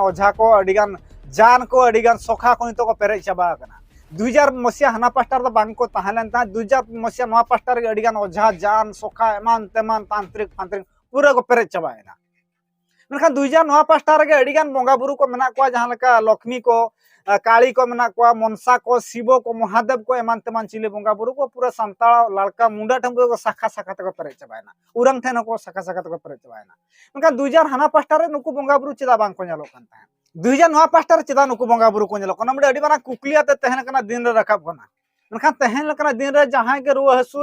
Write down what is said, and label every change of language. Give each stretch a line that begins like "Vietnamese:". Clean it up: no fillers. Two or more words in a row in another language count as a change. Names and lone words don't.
Santali: ओझा को अडिगान जान को अडिगान सोखा को नितो को पेरे चाबा कना 2000 मसिया हना पास्टर द बांग को ताहलन ता 2000 मसिया नवा पास्टर के अडिगान ओझा जान सोखा एमान तेमान तांत्रिक फांत्रिक पूरा को पेरे चाबायना मेनखान 2000 नवा पास्टर के अडिगान बोंगा बुरु को मेना को जहां लेका लक्ष्मी को काली को मेना को मनसा को शिव को महादेव को एमान तेमान चिले बोंगा बुरु को पूरा संताल लड़का मुंडा ठंबु को शाखा शाखा तक पेरे चाबायना उरंग ठेन को शाखा शाखा तक पेरे चाबायना मेनखान 2000 हना पास्टर नुकु बोंगा बुरु चिदा बांग को नेलो कान ताहेन 2000 नवा पास्टर चिदा नुकु बोंगा बुरु को नेलो कना मडे अडी माना कुकलिया ते तहन कना दिन रे रखाब कना मेनखान तहन लकना दिन रे जहां के रुआ हसु